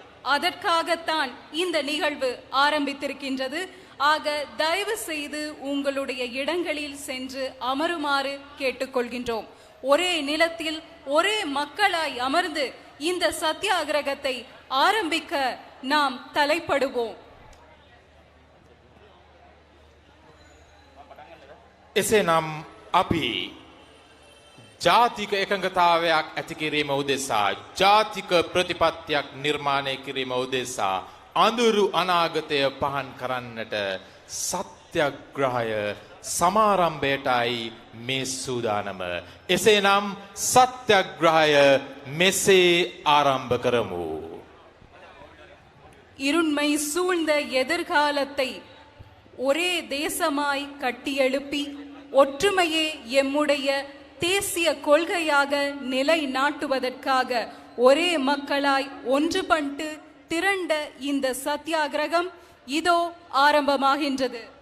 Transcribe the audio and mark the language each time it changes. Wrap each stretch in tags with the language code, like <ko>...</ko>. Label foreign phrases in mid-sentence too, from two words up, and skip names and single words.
<ta>அதற்காகத்தான் இந்த நிகழ்வு ஆரம்பித்திருக்கின்றது. ஆக தயவு செய்து உங்களுடைய இடங்களில் சென்று அமருமாறு கேட்டுக்கொள்கின்றோம். ஒரே நிலத்தில் ஒரே மக்களாய் அமர்ந்து இந்த சத்தியாகிரகத்தை ஆரம்பிக்க நாம் தலைப்படுவோம்.</ta> <si>එසේනම් අපි ජාතික එකඟතාවයක් ඇති කිරීම උදෙසා, ජාතික ප්‍රතිපත්තියක් නිර්මාණය කිරීම උදෙසා අඳුරු අනාගතය පහන් කරන්නට සත්‍යග්‍රහය සමාරම්භයටයි මේ සූදානම. එසේනම් සත්‍යග්‍රහය මෙසේ ආරම්භ කරමු.</si> <ta>இருண்மை சூழ்ந்த எதிர்காலத்தை ஒரே தேசமாய் கட்டியெழுப்பி ஒற்றுமையே எம்முடைய தேசிய கொள்கையாக நிலைநாட்டுவதற்காக ஒரே மக்களாய் ஒன்றுபட்டு திரண்ட இந்த சத்தியாகிரகம் இதோ ஆரம்பமாகின்றது.</ta>